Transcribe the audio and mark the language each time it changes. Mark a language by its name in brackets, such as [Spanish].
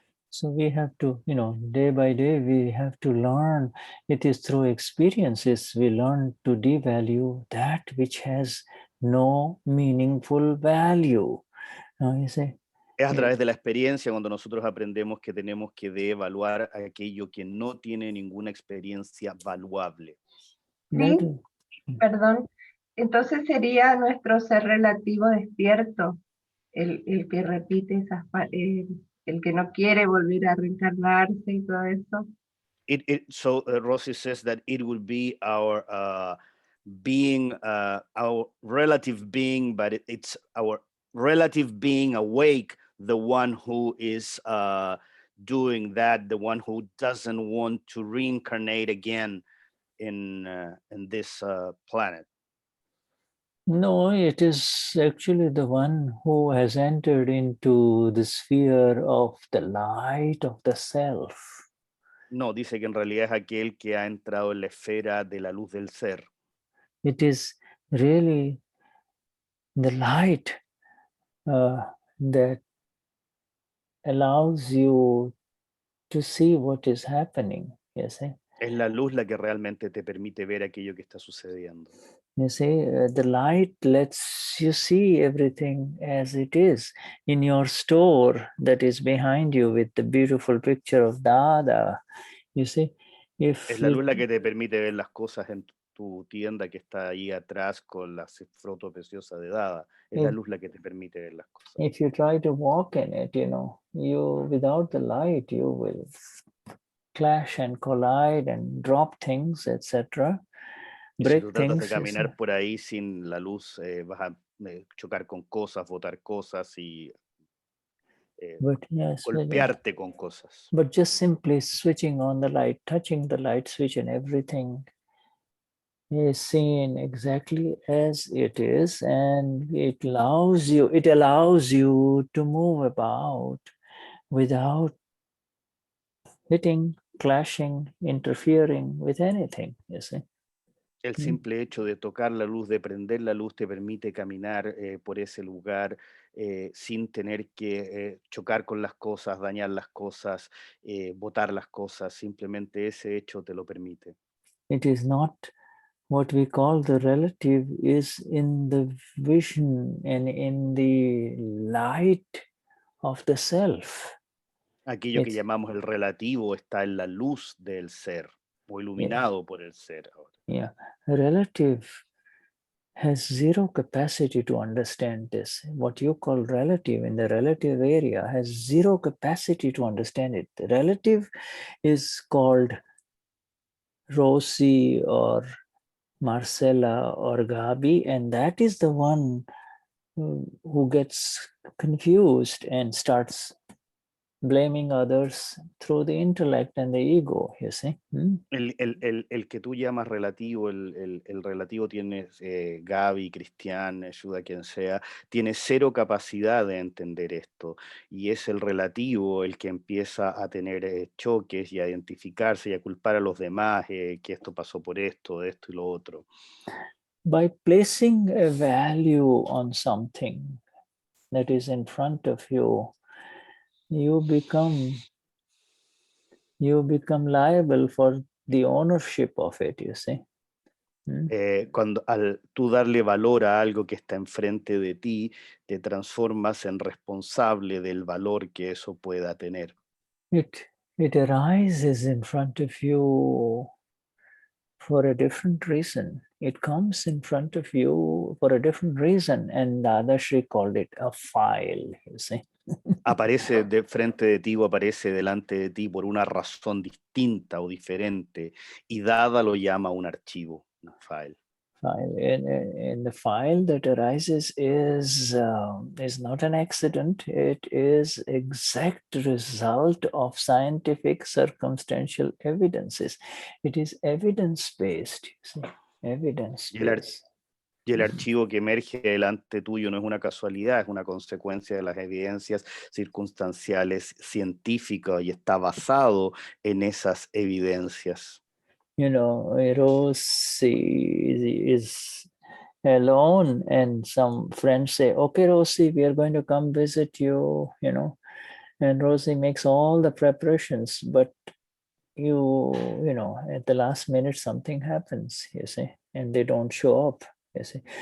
[English] So we have to, you know, day by day, we have to learn. It is through experiences we learn to devalue that which has no meaningful value. You see? [Spanish] Es a través de la experiencia cuando nosotros aprendemos que tenemos que devaluar aquello que no tiene ninguna experiencia valuable. Sí, perdón. Entonces sería nuestro ser relativo despierto, el que repite esas, el que no quiere volver a reencarnarse y todo eso. [English] So Rosie says that it will be our being, our relative being, but it's our relative being awake, the one who is doing that, the one who doesn't want to reincarnate again in this planet. No, it is actually the one who has entered into the sphere of the light of the self. [Spanish] No, dice que en realidad es aquel que ha entrado en la esfera de la luz del ser. [English] It is really the light that allows you to see what is happening, you see. [Spanish] Es la luz la que realmente te permite ver aquello que está sucediendo. [English] You see, the light lets you see everything as it is. In your store that is behind you with the beautiful picture of Dada, you see. [Spanish] Es la luz la que te permite ver las cosas en tu tienda que está ahí atrás con la foto preciosa de Dada. Es la luz la que te permite ver las cosas. [English] If you try to walk in it, you know, without the light, you will clash and collide and drop things, etc. [Spanish] Y si tú tratas de caminar por ahí sin la luz, vas a chocar con cosas, botar cosas y golpearte con cosas. [English] But just simply switching on the light, touching the light switch, and everything is seen exactly as it is, and it allows you to move about without hitting, clashing, interfering with anything, you see. [Spanish] El simple hecho de tocar la luz, de prender la luz, te permite caminar por ese lugar sin tener que chocar con las cosas, dañar las cosas, botar las cosas. Simplemente ese hecho te lo permite. [English] It is not what we call the relative is in the vision and in the light of the self. [Spanish] Aquello que llamamos el relativo está en la luz del ser, o iluminado por el ser. [English] Yeah, relative has zero capacity to understand this. What you call relative in the relative area has zero capacity to understand it. The relative is called Rosie or Marcella or Gabi, and that is the one who gets confused and starts blaming others through the intellect and the ego, you see. [Spanish] El que tú llamas relativo, el relativo tiene Gaby, Cristian, Shuddha, quien sea, tiene cero capacidad de entender esto, y es el relativo el que empieza a tener choques y a identificarse y a culpar a los demás, que esto pasó por esto y lo otro. [English] By placing a value on something that is in front of you, you become liable for the ownership of it, you see. [Spanish] Cuando al tú darle valor a algo que está enfrente de ti, te transformas en responsable del valor que eso pueda tener. [English] It arises in front of you for a different reason. It comes in front of you for a different reason, and Dadashri called it a file, you see. [Spanish] Aparece de frente de ti o aparece delante de ti por una razón distinta o diferente, y Dada lo llama un archivo, un file. [English] And the file that arises is not an accident. It is exact result of scientific circumstantial evidences. It is evidence-based, you see, evidence-based. [Spanish] Y el archivo que emerge delante tuyo no es una casualidad, es una consecuencia de las evidencias circunstanciales científicas y está basado en esas evidencias. [English] You know, Rosie is alone and some friends say, okay, Rosie, we are going to come visit you, you know, and Rosie makes all the preparations, but you know, at the last minute, something happens, you see, and they don't show up, you see.